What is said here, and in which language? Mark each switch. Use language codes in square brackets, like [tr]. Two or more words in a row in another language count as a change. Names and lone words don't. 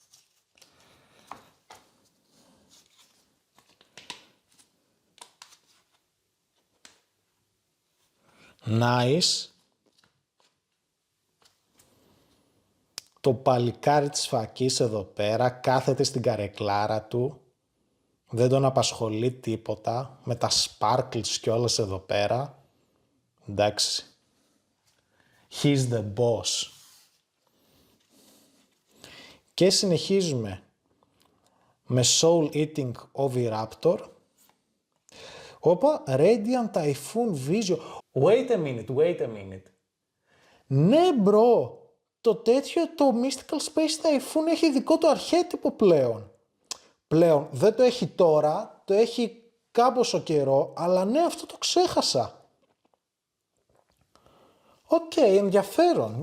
[en] Nice. [el] Το παλικάρι της φακής εδώ πέρα κάθεται στην καρεκλάρα του. Δεν τον απασχολεί τίποτα. Με τα sparkles κιόλας εδώ πέρα. Εντάξει. [en] He's the boss. [el] Και συνεχίζουμε με Soul Eating Oviraptor. Όπα, Radiant Typhoon Vision. [en] Wait a minute. [el] Ναι, μπρο. Το τέτοιο, το Mystical Space Typhoon έχει δικό του αρχέτυπο πλέον. Δεν το έχει τώρα, το έχει κάμποσο καιρό, αλλά ναι, αυτό το ξέχασα. Οκ, ενδιαφέρον.